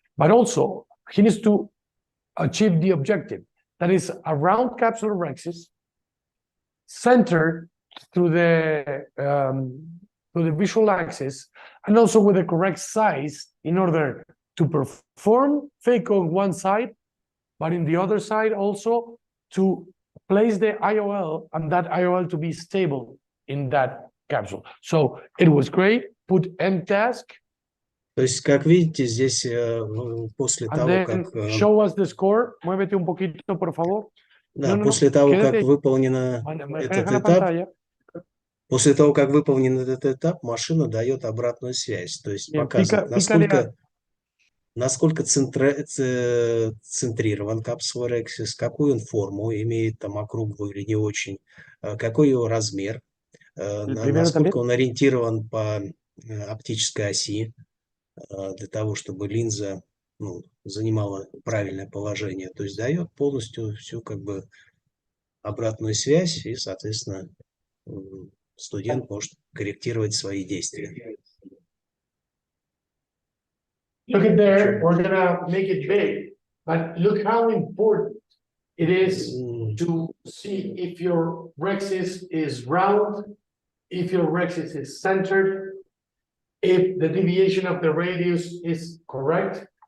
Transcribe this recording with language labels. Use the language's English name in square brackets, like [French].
[English] But also, he needs to achieve the objective, that is a round capsulorhexis, centered through the visual axis, and also with the correct size in order to perform Phaco on one side, but in the other side also to place the IOL and that IOL to be stable in that capsule. So it was great. Put end task. [Russian] То есть, как видите, здесь после того, как... [English] Show us the score. [Spanish] Muévete un poquito, por favor. [Russian] Да, после того, как выполнено этот этап, после того, как выполнен этот этап, машина дает обратную связь. То есть показывает, насколько центрирован капсулорексис, какую он форму имеет, там округлую или не очень, какой его размер, насколько он ориентирован по оптической оси, для того, чтобы линза занимала правильное положение. То есть дает полностью всю как бы обратную связь, и, соответственно, студент может корректировать свои действия. [English] Look at there, we're gonna make it big, but look how important it is to see if your rhexis is round, if your rhexis is centered, if the deviation of the radius is correct.